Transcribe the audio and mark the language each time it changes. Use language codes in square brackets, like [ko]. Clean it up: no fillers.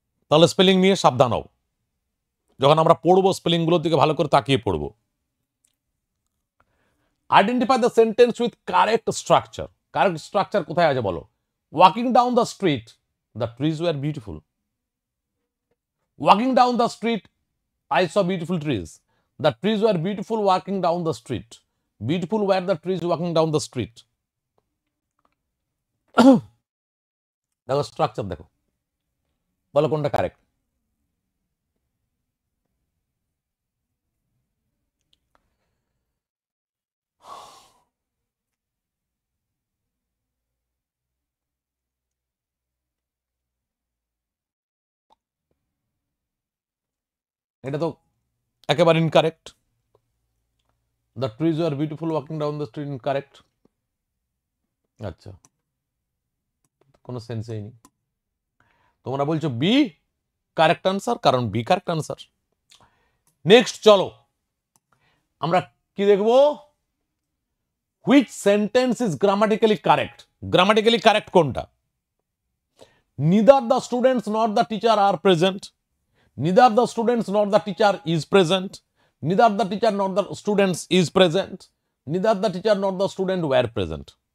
[bn] তাহলে স্পেলিং নিয়ে সাবধান হও, যখন আমরা পড়বো স্পেলিং গুলোর দিকে ভালো করে তাকিয়ে পড়বো। [en] Identify the sentence with correct structure. [bn] Correct structure কোথায় আছে বলো? [en] Walking down the street, the trees were beautiful. Walking down the street, I saw beautiful trees. The trees were beautiful walking down the street. Beautiful were the trees walking down the street. [bn] দেখো structure দেখো, বলো কোনটা correct? এটা তো একেবারে incorrect. [en] The trees are beautiful walking down the street, incorrect. আচ্ছা, [bn] কোনো সেন্সই নেই। তোমরা বলছো বি কারেক্ট আনসার, কারণ বি কারেক্ট আনসার। [en] next [bn] চলো আমরা কি দেখবো? [en] Which sentence is grammatically correct. Grammatically correct কোনটা? Neither the students not the teacher are present. Neither the students nor the teacher is present. Neither the teacher nor the students is present. Neither the teacher nor the student were present.